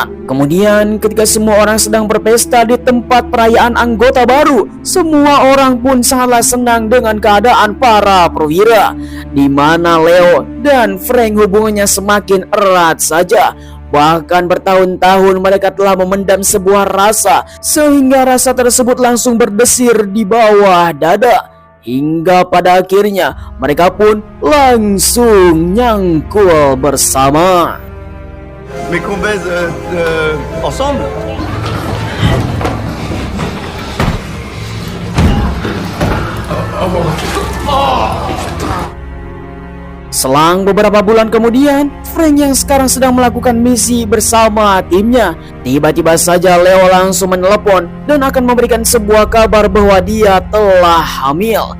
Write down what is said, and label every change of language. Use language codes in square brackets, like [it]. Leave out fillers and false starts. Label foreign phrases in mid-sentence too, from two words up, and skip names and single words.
[id] Kemudian ketika semua orang sedang berpesta di tempat perayaan anggota baru, semua orang pun sangatlah senang dengan keadaan para perwira, di mana Leo dan Frank hubungannya semakin erat saja. Bahkan bertahun-tahun mereka telah memendam sebuah rasa, sehingga rasa tersebut langsung berdesir di bawah dada. Hingga pada akhirnya mereka pun langsung nyangkul bersama. [fr] Mais qu'on baise ensemble. [id] Selang beberapa bulan kemudian, Frank yang sekarang sedang melakukan misi bersama timnya, tiba-tiba saja Leo langsung menelepon dan akan memberikan sebuah kabar bahwa dia telah hamil.